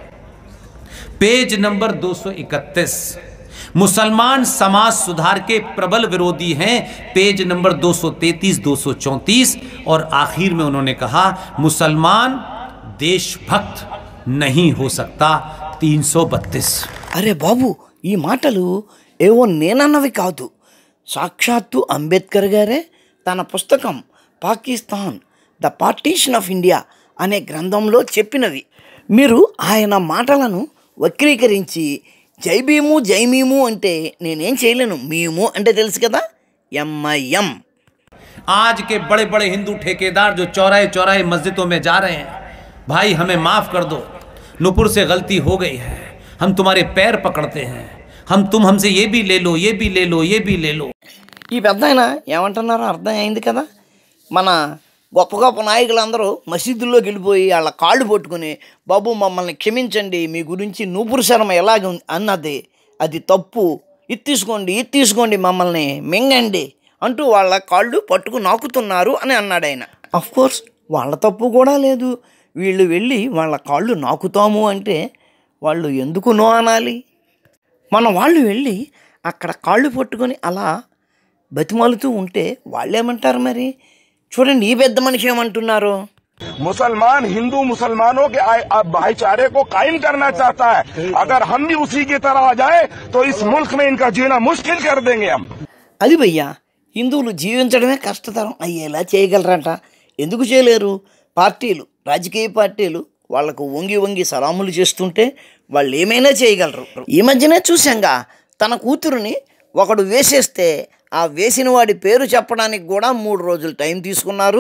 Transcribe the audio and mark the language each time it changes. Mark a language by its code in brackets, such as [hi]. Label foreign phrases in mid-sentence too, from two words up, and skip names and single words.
[hi] पेज नंबर 231। मुसलमान समाज सुधार के प्रबल विरोधी हैं। पेज नंबर 233, 234। और आखिर में उन्होंने कहा मुसलमान देशभक्त नहीं हो सकता। 332। [te] అరే బాబు, ఈ మాటలు ఏవో నేనన్నవి కాదు, సాక్షాత్తు అంబేద్కర్ గారే తన పుస్తకం పాకిస్తాన్ ద పార్టీషన్ ఆఫ్ ఇండియా అనే గ్రంథంలో చెప్పినవి. మీరు ఆయన మాటలను వక్రీకరించి జై భీము జై మీము అంటే నేనేం చేయలేను. మీము అంటే తెలుసు కదా, MIM. [hi] आज के बड़े बड़े हिंदू ठेकेदार जो चौराहे चौराहे मस्जिदों में जा रहे हैं, भाई हमें माफ कर दो, नुपुर से गलती हो गई है, हम तुम्हारे पैर पकड़ते हैं, तुम हमसे ये भी ले लो, ये भी ले लो, ये भी ले लो। [te] ఈ పెద్ద ఆయన ఏమంటున్నారో అర్థం అయింది కదా. మన గొప్ప గొప్ప నాయకులందరూ మసీదుల్లోకి వెళ్ళిపోయి వాళ్ళ కాళ్ళు పట్టుకుని బాబు మమ్మల్ని క్షమించండి, మీ గురించి నూపురు శర్మ ఎలాగ అన్నది అది తప్పు, ఇది తీసుకోండి మమ్మల్ని మింగండి అంటూ వాళ్ళ కాళ్ళు పట్టుకు నాకుతున్నారు అని అన్నాడు ఆయన. అఫ్కోర్స్ వాళ్ళ తప్పు కూడా లేదు. వీళ్ళు వెళ్ళి వాళ్ళ కాళ్ళు నాకుతాము అంటే వాళ్ళు ఎందుకు నో అనాలి? మన వాళ్ళు వెళ్ళి అక్కడ కాళ్ళు పట్టుకొని అలా బతిమాలుతూ ఉంటే వాళ్ళేమంటారు మరి? చూడండి ఈ పెద్ద మనిషి ఏమంటున్నారు. [hi] मुसलमान हिंदू मुसलमानों के भाईचारे को कायम करना चाहता है। अगर हम भी उसी की तरह आ जाए तो इस मुल्क में इनका जीना मुश्किल कर देंगे हम। [te] అది భయ్యా, హిందువులు జీవించడమే కష్టతరం అయ్యేలా చేయగలరంట. ఎందుకు చేయలేరు? పార్టీలు, రాజకీయ పార్టీలు వాళ్లకు వంగి సలాములు చేస్తుంటే వాళ్ళు ఏమైనా చేయగలరు. ఈ మధ్యనే చూసాంగా, తన కూతురుని ఒకడు వేసేస్తే ఆ వేసిన వాడి పేరు చెప్పడానికి కూడా 3 రోజులు టైం తీసుకున్నారు.